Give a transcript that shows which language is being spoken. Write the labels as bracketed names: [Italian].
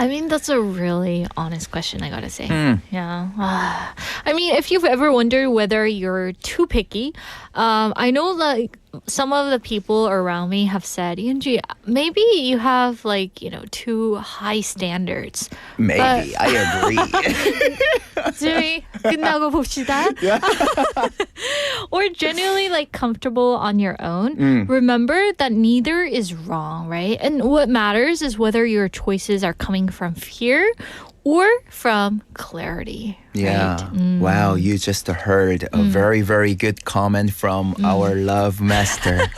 [English] I mean, that's a really honest question, I gotta say. Yeah. I mean, if you've ever wondered whether you're too picky, I know like some of the people around me have said, Yunji, maybe you have like, too high standards. Maybe, I agree. [Korean] Jimmy, 끝나고 봅시다. [English] Or genuinely like comfortable on your own. Remember that neither is wrong, right? And what matters is whether your choices are coming from fear or from clarity. Yeah. Right? Wow, you just heard a very, very good comment from our love master.